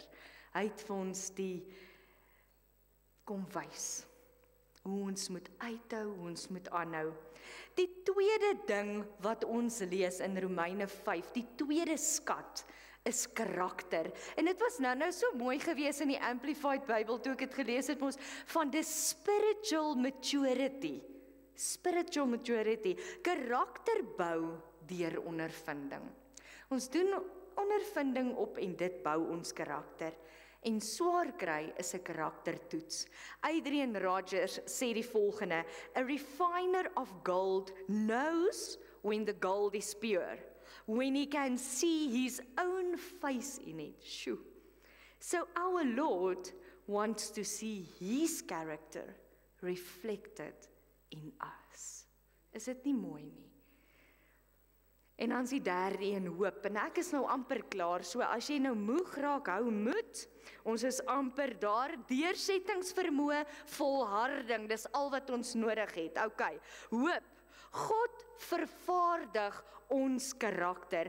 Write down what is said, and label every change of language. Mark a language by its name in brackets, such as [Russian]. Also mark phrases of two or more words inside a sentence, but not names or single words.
[Afrikaans] Hy het vir ons die kom wys hoe ons moet uithou, hoe ons moet aanhou. Die tweede ding wat ons lees in Romeine 5, die tweede skat, is karakter. En dit was nou so mooi gewees in die Amplified Bible, toe ek het gelees het ons, van [English] the spiritual maturity. Spiritual maturity, [Afrikaans] karakter bou deur ondervinding. Ons doen ondervinding op en dit bou ons karakter. En swaar kry is 'n karaktertoets. Adrian Rogers sê die volgende: [English] a refiner of gold knows when the gold is pure, when he can see his own face in it. Shoo. So our Lord wants to see his character reflected in us. [Afrikaans] Is dit nie mooi nie? En dan is die derde een hoop, en ek is nou amper klaar, so as jy nou moeg raak, hou moed, ons is amper daar, deursettingsvermoë, volharding, dis al wat ons nodig het, ok, hoop, God vervaardig ons karakter.